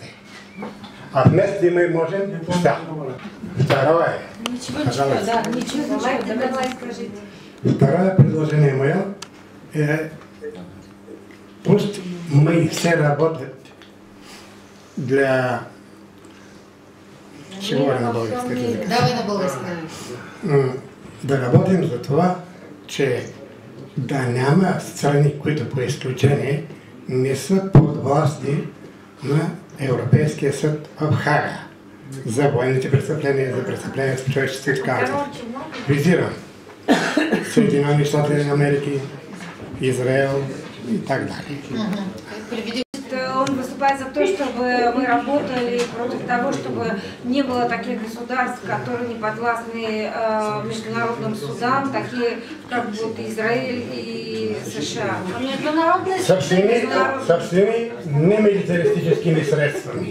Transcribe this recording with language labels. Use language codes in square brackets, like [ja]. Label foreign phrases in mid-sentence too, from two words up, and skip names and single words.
[ru] А вместе мы можем все. Второе. Второе предложение мое. Пусть мы все работаем для... Чего [bg] на български [ru] язык? Давай [bg] на български. Да работим за това, че да няма страни, които по изключение не са под власти на Европейския съд в Хага за военните престъпления, за престъпления с човеческите карти. Визирам Съединени щати на Америки, Израел и [ru] так далее. Он выступает за то, чтобы мы работали против того, чтобы не было таких государств, которые не подвластны международным судам, такие как вот Израиль и США. Со всеми немилитаристическими средствами.